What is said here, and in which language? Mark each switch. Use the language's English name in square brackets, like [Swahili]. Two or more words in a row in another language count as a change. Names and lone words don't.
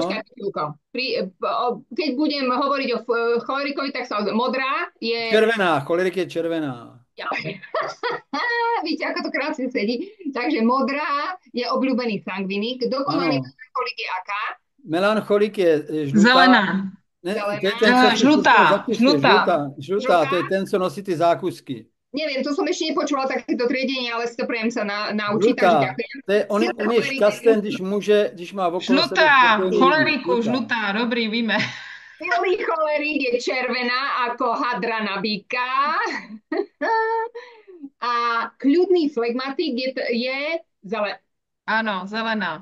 [Slovak] Počkaj, chvíľko. Keď budem hovoriť o cholerikovi, tak sa modrá je... červená, cholerik je červená. Víte, ako to krásne sedí. Takže modrá je obľúbený sangvinik. Dokonalý [Czech] Ano. [Slovak] cholerik je aká? [Czech] Melancholik je žlutá. Zelená. Ne, Zelená. to je ten, co si Žlutá, zapište, žlutá. žlutá, to je ten, co nosí ty zákusky. [Slovak] Neviem, to som ešte nepočula takéto triedenie, ale si to prejem sa naučiť, takže [Czech] Žlutá. [Slovak] ďakujem. On je šťastný, když má okolo sebe [Czech] Žlutá, spokojený lidi. choleriku, žlutá, dobrý, víme. [Slovak] Celý cholerík je červená ako hadra na býka. A kľudný flegmatik je [Czech] Ano, zelená.